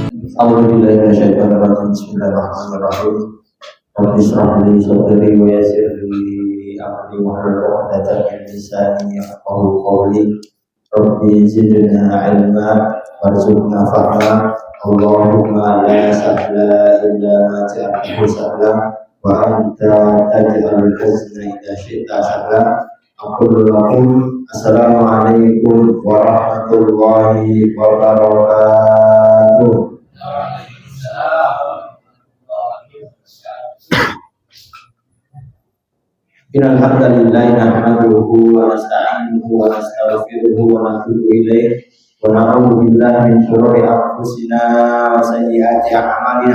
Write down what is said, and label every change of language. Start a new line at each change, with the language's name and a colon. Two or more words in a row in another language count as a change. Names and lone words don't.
Arabic: أعوذ بالله من الشيطان الرجيم بسم الله الرحمن الرحيم رب اشرح لي صدري ويسر لي أمري واحلل عقدة من لساني يفقهوا قولي. رب زدنا علما وارزقنا فهما. اللهم لا سهل إلا ما جعلته سهلا وأنت تجعل الحزن إذا شئت سهلا. أقول لكم السلام عليكم ورحمة الله وبركاته. إن الحمد لله نحمده ونستعينه ونستغفره ونتوب إليه ونعوذ بالله من شرور أنفسنا وسيئات أعمالنا.